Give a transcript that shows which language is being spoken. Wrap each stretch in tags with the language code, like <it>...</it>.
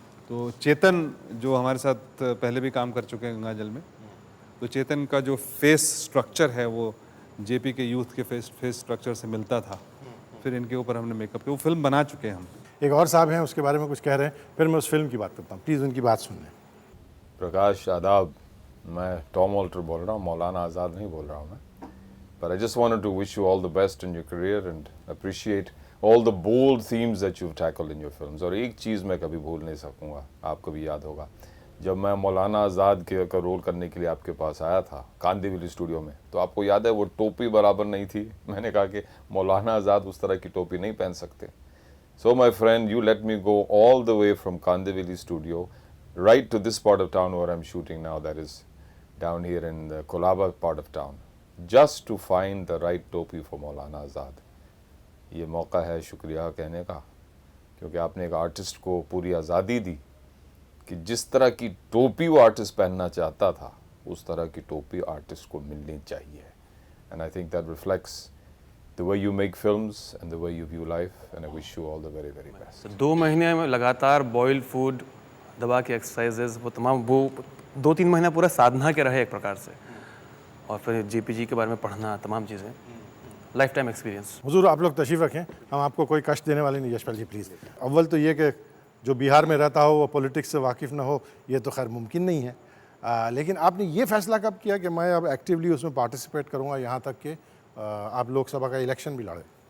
<hi>तो चेतन जो हमारे साथ पहले भी काम कर चुके हैं गंगा जल में, तो चेतन का जो फेस स्ट्रक्चर है वो जेपी के यूथ के फेस स्ट्रक्चर से मिलता था। फिर इनके ऊपर हमने मेकअप किया, वो फिल्म बना चुके हैं हम। एक और साहब हैं उसके बारे में कुछ कह रहे हैं, फिर मैं उस फिल्म की बात करता हूँ, प्लीज़ उनकी बात सुन लें। प्रकाश आदाब, मैं टॉम ऑल्टर बोल रहा हूँ, मौलाना आज़ाद नहीं बोल रहा हूँ मैं।</hi> <en>But I just wanted to wish you all the best in your career and appreciate all the bold themes that you've tackled in your films.</en> <hi>और एक चीज़ मैं कभी भूल नहीं सकूँगा, आपको भी याद होगा, जब मैं मौलाना आज़ाद का रोल करने के लिए आपके पास आया था कांदिवली स्टूडियो में, तो आपको याद है वो टोपी बराबर नहीं थी। मैंने कहा कि मौलाना आज़ाद उस तरह की टोपी नहीं पहन सकते।</hi> <en>So my friend, you let me go all the way from Kandivali studio right to this part of town where I'm shooting now, that is down here in the Kolaba part of town, just to find the right topi for Maulana Azad.</en> <hi>ये मौका है शुक्रिया कहने का, क्योंकि आपने एक artist को पूरी आज़ादी दी कि जिस तरह की टोपी वो आर्टिस्ट पहनना चाहता था, उस तरह की टोपी आर्टिस्ट को मिलनी चाहिए।</hi> <en>And I think that reflects the way you make films and the way you view life, and I wish you all the very, very best.</en> <hi>2 महीने में लगातार बॉइल्ड फूड, दबा के एक्सरसाइजेज, वो तमाम, वो 2-3 महीना पूरा साधना के रहे एक प्रकार से, और फिर जेपीजी के बारे में पढ़ना, तमाम चीज़ें, लाइफ टाइम एक्सपीरियंस। हुजूर आप लोग तशरीफ़ रखें, हम आपको कोई कष्ट देने वाले नहीं। यशपाल जी प्लीज़। अव्वल तो ये कि जो बिहार में रहता हो वो पॉलिटिक्स से वाकिफ़ ना हो, ये तो खैर मुमकिन नहीं है, लेकिन आपने ये फ़ैसला कब किया कि मैं अब एक्टिवली उसमें पार्टिसिपेट करूँगा, यहाँ तक कि आप लोकसभा का इलेक्शन भी लड़े?</hi>